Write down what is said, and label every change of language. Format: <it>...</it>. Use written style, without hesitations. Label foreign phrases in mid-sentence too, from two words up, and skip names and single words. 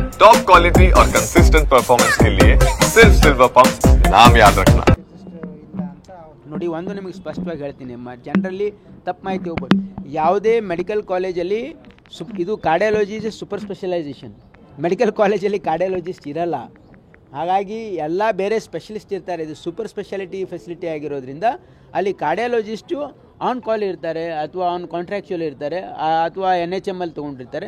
<en>top quality</en> <hi>और</hi> <en>consistent performance</en> <hi>के लिए सिर्फ सिल्वर पंप नाम याद रखना.</hi> <kn>ನೋಡಿ, ಒಂದು ನಿಮಗೆ ಸ್ಪಷ್ಟವಾಗಿ ಹೇಳ್ತೀನಿ, ಜನರಲ್ಲಿ ತಪ್ಪು ಮಾಹಿತಿ ಹೋಗ್ಬೋದು. ಯಾವುದೇ ಮೆಡಿಕಲ್ ಕಾಲೇಜಲ್ಲಿ ಇದು</kn> <en>cardiology is super specialization.</en> <kn>ಮೆಡಿಕಲ್ ಕಾಲೇಜಲ್ಲಿ ಕಾರ್ಡಿಯಾಲಜಿಸ್ಟ್ ಇರಲ್ಲ. ಹಾಗಾಗಿ ಎಲ್ಲ ಬೇರೆ ಸ್ಪೆಷಲಿಸ್ಟ್ ಇರ್ತಾರೆ. ಇದು</kn> <en>super speciality facility</en> <kn>ಆಗಿರೋದ್ರಿಂದ ಅಲ್ಲಿ ಕಾರ್ಡಿಯಾಲಜಿಸ್ಟು</kn> <en>on call</en> <kn>ಇರ್ತಾರೆ, ಅಥವಾ</kn> <en>on contractual</en> <kn>ಇರ್ತಾರೆ, ಅಥವಾ NHM ಅಲ್ಲಿ ತೊಗೊಂಡಿರ್ತಾರೆ.</kn>